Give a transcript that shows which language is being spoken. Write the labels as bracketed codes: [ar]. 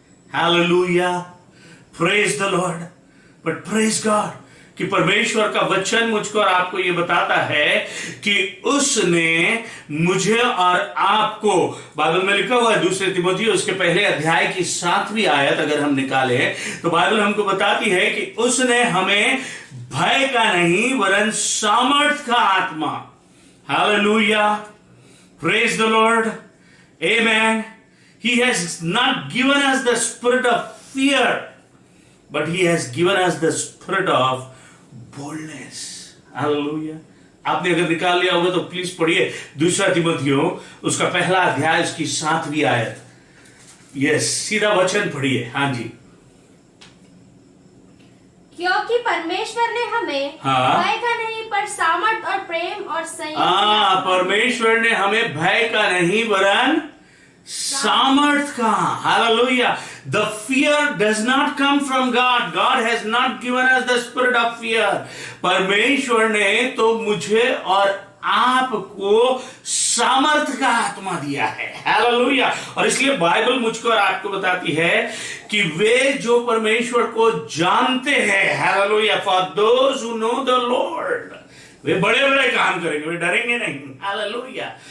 [hi] Hallelujah, [en] Praise the lord. [hi] But praise God कि परमेश्वर का वचन मुझको और आपको यह बताता है कि उसने मुझे और आपको, बाइबल में लिखा हुआ है दूसरे तिमोथी उसके पहले अध्याय की 7वीं आयत अगर हम निकाले तो बाइबल हमको बताती है कि उसने हमें भय का नहीं वरन सामर्थ का आत्मा, hallelujah, praise the Lord, amen. [en] He has not given us the spirit of fear, but he has given us the spirit of boldness. Hallelujah. [hi] आपने अगर निकाल लिया होगा तो प्लीज पढ़िए दूसरा तिमोथियों उसका पहला अध्याय उसकी 7वीं आयत। यस, सीधा वचन पढ़िए। हाँ जी। क्योंकि परमेश्वर ने हमें भय का नहीं पर सामर्थ और प्रेम और संयम। परमेश्वर ने हमें भय का नहीं वरन सामर्थ का। Hallelujah. [en] The fear does not come from God. God has not given us the spirit of fear. [hi] परमेश्वर ने तो मुझे और आपको सामर्थ का आत्मा दिया है। हालेलुया। और इसलिए बाइबल मुझको और आपको बताती है कि वे जो परमेश्वर को जानते हैं, hallelujah, [en] for those who know the lord, [hi] वे बड़े बड़े काम करेंगे, वे डरेंगे नहीं। हालेलुया।